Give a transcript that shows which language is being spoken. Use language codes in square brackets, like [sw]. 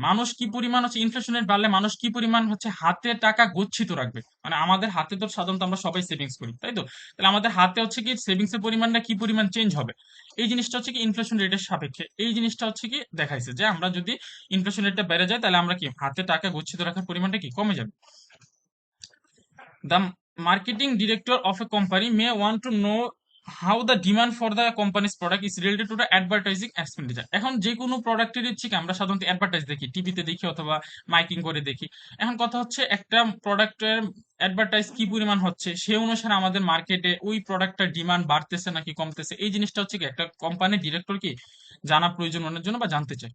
[bn] মানুষ কি পরিমাণ হচ্ছে ইনফ্লেশন রেট বাড়লে মানুষ কি পরিমাণ হচ্ছে হাতে টাকা গচ্ছিত রাখবে, মানে আমাদের হাতে তো সাধারণত আমরা সবাই সেভিংস করি তাই তো, তাহলে আমাদের হাতে হচ্ছে কি সেভিংস এর পরিমাণটা কি পরিমাণ চেঞ্জ হবে, এই জিনিসটা হচ্ছে কি ইনফ্লেশন রেটের সাপেক্ষে। এই জিনিসটা হচ্ছে কি দেখাইছে যে আমরা যদি ইনফ্লেশন রেটটা বেড়ে যায় তাহলে আমরা কি হাতে টাকা গচ্ছিত রাখার পরিমাণটা কি কমে যাবে। [en] The marketing director of a company may want to know how the demand for the company's product is related to the advertising expenditure. [bn] এখন যে কোনো প্রোডাক্টের হচ্ছে কি আমরা সাধারণত অ্যাডভার্টাইজ দেখি, টিভিতে দেখি অথবা মাইকিং করে দেখি। এখন কথা হচ্ছে একটা প্রোডাক্টের অ্যাডভার্টাইজ কি পরিমাণ হচ্ছে সে অনুসারে আমাদের মার্কেটে ওই প্রোডাক্টটার ডিমান্ড বাড়তেছে নাকি কমতেছে, এই জিনিসটা হচ্ছে কি একটা কোম্পানির ডিরেক্টর কি জানা প্রয়োজন মনের জন্য বা জানতে চায়।